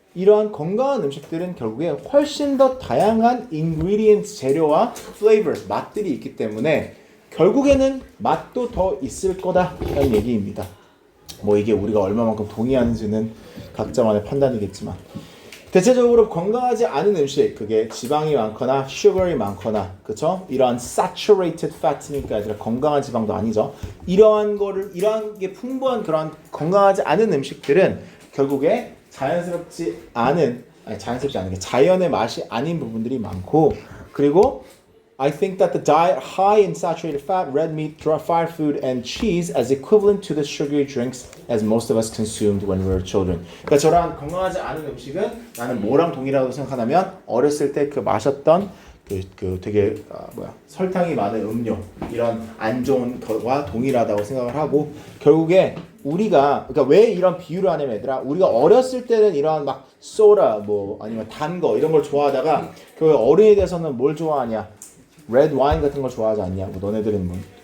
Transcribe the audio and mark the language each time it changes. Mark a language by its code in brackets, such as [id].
[ko] 이러한 건강한 음식들은 결국에 훨씬 더 다양한 ingredients 재료와 flavors 맛들이 있기 때문에 결국에는 맛도 더 있을 거다라는 얘기입니다. 뭐 이게 우리가 얼마만큼 동의하는지는 각자만의 판단이겠지만 대체적으로 건강하지 않은 음식 그게 지방이 많거나 sugar이 많거나 그쵸? 이러한 saturated fat니까 아니라 건강한 지방도 아니죠. 이러한 게 풍부한 그런 건강하지 않은 음식들은 결국에 자연스럽지 않은 게 자연의 맛이 아닌 부분들이 많고 그리고 [en] I think that the diet high in saturated fat, red meat, fried food, and cheese as equivalent to the sugary drinks as most of us consumed when we were children. [ko] 그러니까 저랑 건강하지 않은 음식은 나는 뭐랑 동일하다고 생각하냐면 어렸을 때 그 마셨던 그 되게 설탕이 많은 음료 이런 안 좋은 것과 동일하다고 생각을 하고 결국에 우리가 그러니까 왜 이런 비유를 하냐면 얘들아 우리가 어렸을 때는 이런 막 소다 뭐 아니면 단 거 이런 걸 좋아하다가 그 어른이 돼서는 뭘 좋아하냐 레드 와인 같은 걸 좋아하지 않냐 뭐 너네들은 뭐